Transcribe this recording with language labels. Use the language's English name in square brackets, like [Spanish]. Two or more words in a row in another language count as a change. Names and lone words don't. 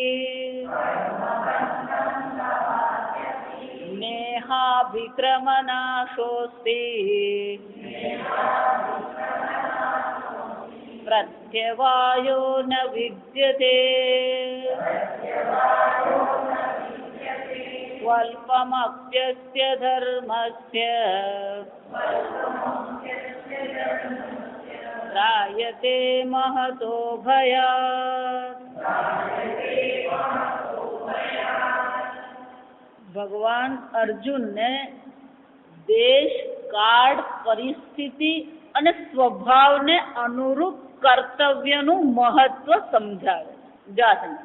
[Sanskrit] नेहाभिक्रमनाशोऽस्ति प्रत्यवायो न विद्यते स्वल्पमप्यस्य धर्मस्य त्रायते महतो भयात्। [Gujarati] ભગવાન અર્જુનને દેશ કાળ પરિસ્થિતિ અને સ્વભાવને અનુરૂપ કર્તવ્યનું મહત્વ સમજાવે.